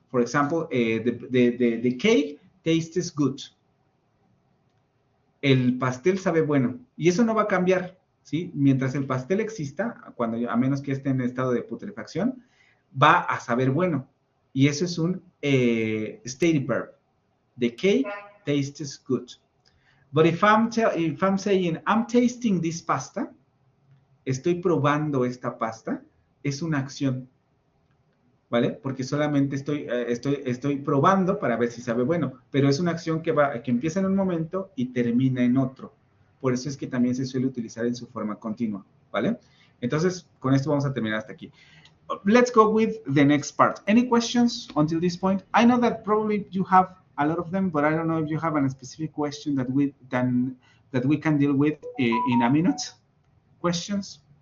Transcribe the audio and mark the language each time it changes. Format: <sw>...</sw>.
<en>For example, the cake tastes good.</en> <es>El pastel sabe bueno. Y eso no va a cambiar. ¿Sí? Mientras el pastel exista, a menos que esté en estado de putrefacción, va a saber bueno. Y eso es un stative verb.</es> <en>The cake tastes good. But if I'm saying, I'm tasting this pasta,</en> <es>estoy probando esta pasta, es una acción, ¿vale? Porque solamente estoy probando para ver si sabe bueno, pero es una acción que empieza en un momento y termina en otro. Por eso es que también se suele utilizar en su forma continua, ¿vale? Entonces, con esto vamos a terminar hasta aquí.</es> <en>Let's go with the next part. Any questions until this point? I know that probably you have a lot of them, but I don't know if you have a specific question that we can deal with in a minute. Questions?</en>